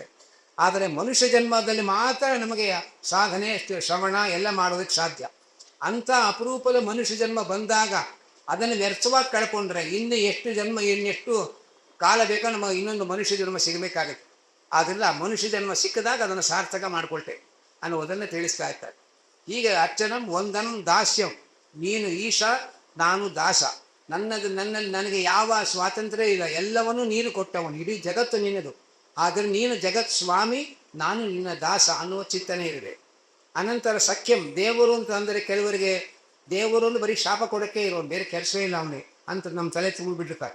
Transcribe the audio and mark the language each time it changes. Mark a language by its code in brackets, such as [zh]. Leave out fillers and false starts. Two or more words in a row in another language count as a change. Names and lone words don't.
[kn] ಆದರೆ ಮನುಷ್ಯ ಜನ್ಮದಲ್ಲಿ ಮಾತ್ರ ನಮಗೆ ಸಾಧನೆ ಶ್ರವಣ ಎಲ್ಲ ಮಾಡೋದಕ್ಕೆ ಸಾಧ್ಯ. ಅಂಥ ಅಪರೂಪದ ಮನುಷ್ಯ ಜನ್ಮ ಬಂದಾಗ ಅದನ್ನು ವ್ಯರ್ಥವಾಗಿ ಕಳ್ಕೊಂಡ್ರೆ ಇನ್ನು ಎಷ್ಟು ಜನ್ಮ ಇನ್ನೆಷ್ಟು ಕಾಲ ಬೇಕೋ ನಮಗೆ ಇನ್ನೊಂದು ಮನುಷ್ಯ ಜನ್ಮ ಸಿಗಬೇಕಾಗುತ್ತೆ. ಆದ್ದರಿಂದ ಮನುಷ್ಯ ಜನ್ಮ ಸಿಕ್ಕಿದಾಗ ಅದನ್ನು ಸಾರ್ಥಕ ಮಾಡಿಕೊಳ್ತೇವೆ ಅನ್ನೋದನ್ನು ತಿಳಿಸ್ತಾ ಇರ್ತಾರೆ. [sa] ಹೀಗೆ ಅರ್ಚನಂ ವಂದನಂ ದಾಸ್ಯಂ, [kn] ನೀನು ಈಶ ನಾನು ದಾಸ, ನನ್ನಲ್ಲಿ ನನಗೆ ಯಾವ ಸ್ವಾತಂತ್ರ್ಯ ಇಲ್ಲ, ಎಲ್ಲವನ್ನೂ ನೀನು ಕೊಟ್ಟವನು, ಇಡೀ ಜಗತ್ತು ನಿನ್ನದು, ಆದರೆ ನೀನು ಜಗತ್ ಸ್ವಾಮಿ, ನಾನು ನಿನ್ನ ದಾಸ ಅನ್ನುವ ಚಿಂತನೆ ಇರಬೇಕು. ಅನಂತರ ಸಖ್ಯಂ, ದೇವರು ಅಂತ ಅಂದರೆ ಕೆಲವರಿಗೆ ದೇವರು ಒಂದು ಬರೀ ಶಾಪ ಕೊಡೋಕ್ಕೆ ಇರೋನು, ಬೇರೆ ಕೆಲಸ ಇಲ್ಲ ಅವನಿಗೆ ಅಂತ ನಮ್ಮ ತಲೆ ತುಂಬಿಬಿಡ್ತಾರೆ.